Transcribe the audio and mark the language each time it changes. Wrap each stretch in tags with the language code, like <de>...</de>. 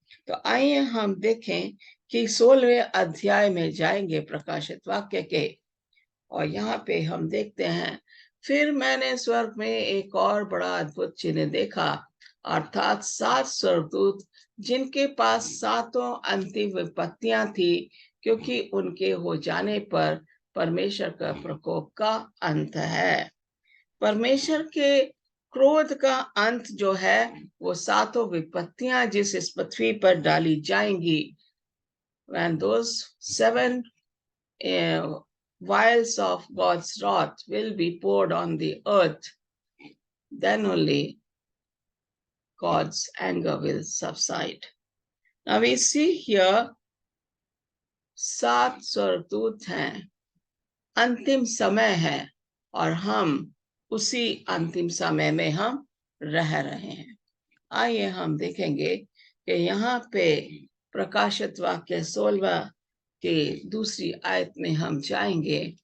<hi>तो आइए हम देखें कि 16वें अध्याय में जाएंगे प्रकाशित वाक्य के, और यहाँ पे हम देखते हैं, फिर मैंने स्वर्ग में एक और बड़ा अद्भुत चिन्ह देखा, अर्थात 7 स्वर्गदूत जिनके पास 7 अंतिम विपत्तियां थी, क्योंकि उनके हो जाने पर परमेश्वर का प्रकोप का अंत है। परमेश्वर के क्रोध का अंत जो है वो 7 विपत्तियां जिस इस पृथ्वी पर डाली जाएंगी,</hi> <en>when those 7 vials of God's wrath will be poured on the earth, then only God's anger will subside. Now we see here</en> <hi>7 स्वर्गदूत हैं, अंतिम समय है, और हम उसी अंतिम समय में हम रह रहे हैं। आइए हम देखेंगे कि यहाँ पे प्रकाशित वाक्य 16 के दूसरी आयत में हम जाएंगे।</hi>